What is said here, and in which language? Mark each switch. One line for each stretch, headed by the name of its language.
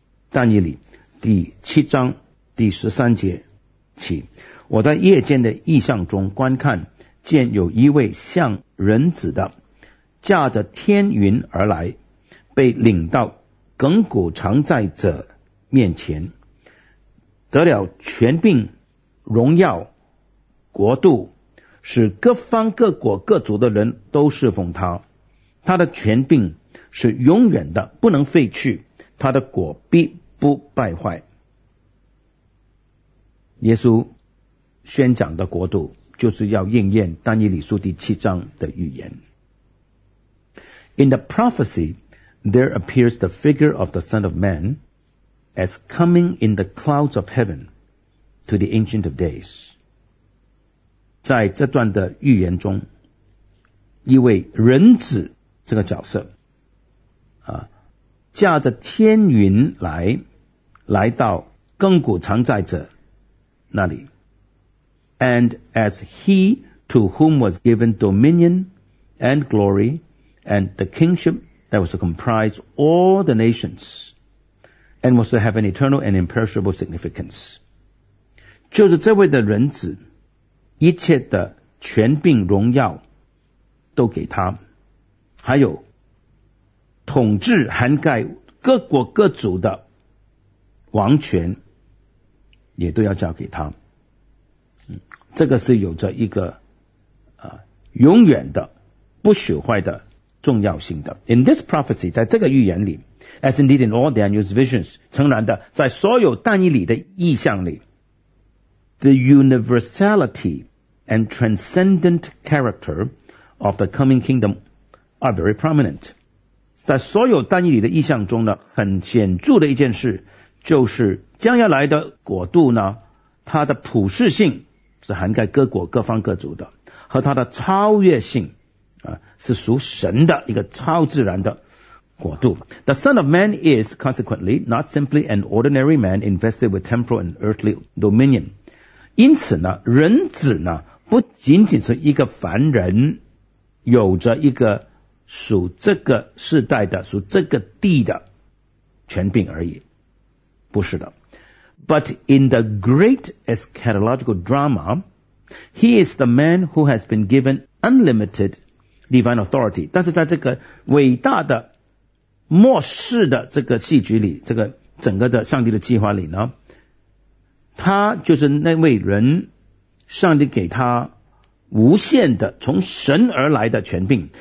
Chinese: 但以理第七章第十三节起，我在夜间的异象中观看，见有一位像人子的驾着天云而来，被领到亘古常在者面前，得了权柄、荣耀、国度，使各方各国各族的人都侍奉他。他的权柄是永远的，不能废去，他的国必不败坏。耶稣宣讲的国度就是要应验但以理书第七章的预言。
English: In the prophecy there appears the figure of the Son of Man as coming in the clouds of heaven to the Ancient of Days.
Chinese: 在这段的预言中，一位人子这个角色驾着天云来到亘古常在者那里。
English: And as he to whom was given dominion and glory and the kingship that was to comprise all the nations and was to have an eternal and imperishable significance.
Chinese: 就是这位的人子，一切的权柄荣耀都给他，还有统治涵盖各国各族的王权也都要交给他。这个是有着一个永远的不朽坏的重要性的。
English: In this prophecy,
Chinese: 在这个预言里
English: as indeed in all Daniel's visions,
Chinese: 诚然的在所有但以理的意象里
English: the universality and transcendent character of the coming kingdom are very prominent.
Chinese: 在所有但以理的意象中呢，很显著的一件事就是将要来的国度呢，它的普世性是涵盖各国各方各族的，和它的超越性是属神的一个超自然的国度。
English: The Son of Man is consequently not simply an ordinary man invested with temporal and earthly dominion.
Chinese: 因此呢，人子呢不仅仅是一个凡人，有着一个属这个世代的属这个地的权柄而已，不是的。
English: But in the great eschatological drama, he is the man who has been given unlimited divine authority.
Chinese: 但是在这个伟大的末世的这个戏剧里，这个整个的上帝的计划里呢，他就是那位人，上帝给他无限的从神而来的权柄。